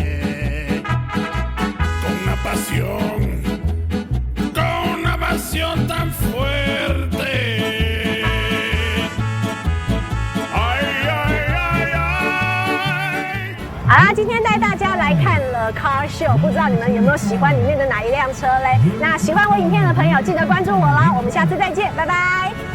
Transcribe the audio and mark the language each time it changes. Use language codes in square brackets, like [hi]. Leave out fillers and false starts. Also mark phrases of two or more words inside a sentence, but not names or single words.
[es] con una pasión tan fuerte. Ay, ay, ay, ay. [zh] 好啦，今天带大家来看了 [en] Car Show， [zh] 不知道你们有没有喜欢里面的哪一辆车嘞？那喜欢我影片的朋友，记得关注我啦，我们下次再见，拜拜。